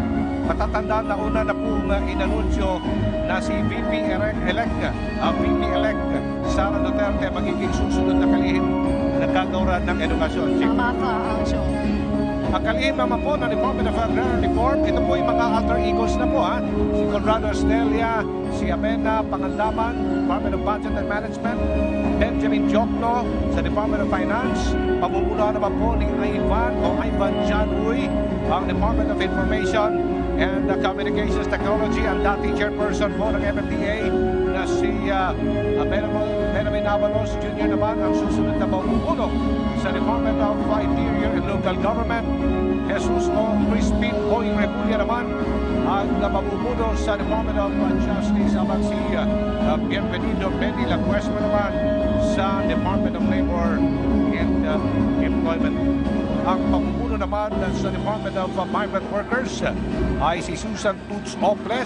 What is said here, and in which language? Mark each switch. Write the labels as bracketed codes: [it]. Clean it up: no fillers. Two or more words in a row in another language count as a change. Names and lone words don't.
[tl] Matatandaan na una na po inanunsyo na si VP-elect Sara Duterte magiging susunod na kalihim na gagawa ng edukasyon. Tama ka, Angel. Ang kalihim naman po ng Department of Agrarian Reform, ito po yung mga [en] alter egos [tl] na po. Si Conrado Estelia, si Amena Pangandaman, Department of Budget and Management, Benjamin Jokno sa Department of Finance, pamumuno naman po ni Ivan Janui, ang Department of Information and Communications Technology, ang dating chairperson po ng MMDA na si Benjamin Avalos Jr. naman ang susunod na mamumuno sa Department of Interior and Local Government. Jesus O. Crispin Boy Rebulla naman ang mamumuno sa Department of Justice, habang si Bienvenido Benny Lacuesma naman sa Department of Labor and Employment. Ang mamumuno naman sa Department of Migrant Workers ay si Susan Toots Ople.